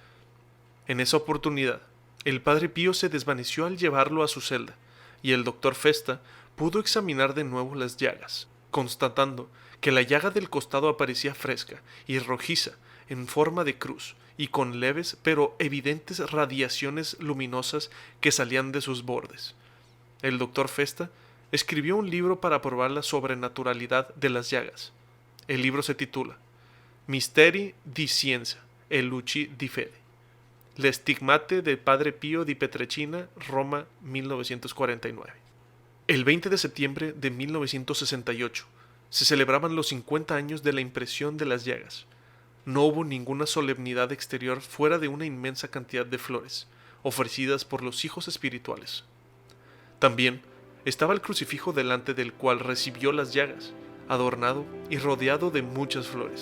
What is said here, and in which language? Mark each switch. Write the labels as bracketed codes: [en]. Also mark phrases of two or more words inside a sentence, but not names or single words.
[es] En esa oportunidad, el padre Pío se desvaneció al llevarlo a su celda, y el doctor Festa pudo examinar de nuevo las llagas, constatando que la llaga del costado aparecía fresca y rojiza en forma de cruz y con leves pero evidentes radiaciones luminosas que salían de sus bordes. El doctor Festa escribió un libro para probar la sobrenaturalidad de las llagas. El libro se titula Misteri di Scienza e Luci di Fede. Le Stigmate del Padre Pío di Pietrelcina, Roma, 1949. El 20 de septiembre de 1968 se celebraban los 50 años de la impresión de las llagas. No hubo ninguna solemnidad exterior fuera de una inmensa cantidad de flores, ofrecidas por los hijos espirituales. También estaba el crucifijo delante del cual recibió las llagas, adornado y rodeado de muchas flores.